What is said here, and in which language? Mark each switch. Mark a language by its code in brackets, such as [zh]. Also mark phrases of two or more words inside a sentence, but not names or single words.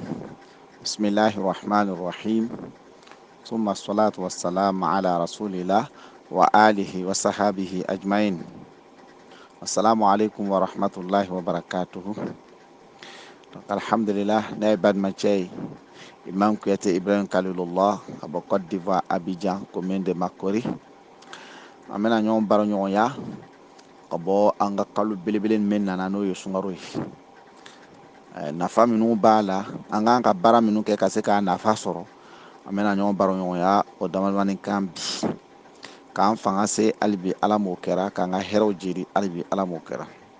[ar] بسم الله الرحمن الرحيم. ثم الصلاة والسلام على رسول الله وآله وصحبه أجمعين. السلام عليكم ورحمة الله وبركاته. الحمد لله [bm] نائب ماتشي Imam Kuyate Ibrahim Khalilullah abo Côte d'Ivoire Abidjan commune de Makori amena ɲɔgɔn baro ɲɔgɔn ya ka bɔ an ka kalo belebele min nana n'o ye sunkaro ye. Nafa minnu b'a la an kan ka baara minnu kɛ ka se k'a nafa sɔrɔ an bɛna ɲɔgɔn baro ɲɔgɔn ya o damadamanin kan bi k'an fanga se hali bi ala m'o kɛra k'an ka hɛrɛw jiri hali bi ala m'o kɛra.